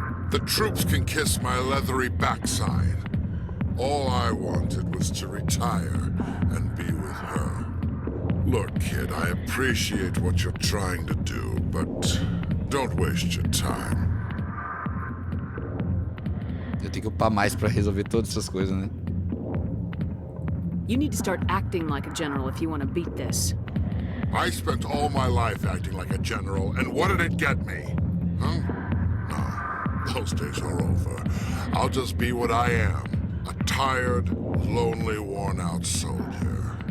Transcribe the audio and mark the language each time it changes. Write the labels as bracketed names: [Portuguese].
[English] The troops can kiss my leathery backside. All I wanted was to retire and be with her. Look, kid, I appreciate what you're trying to do, but don't waste your time. [Portuguese] Eu tenho que upar mais pra resolver todas essas coisas, né? [English] You need to start acting like a general if you want to beat this. I spent all my life acting like a general, and what did it get me? Huh? No, those days are over. I'll just be what I am. A tired, lonely, worn-out soldier.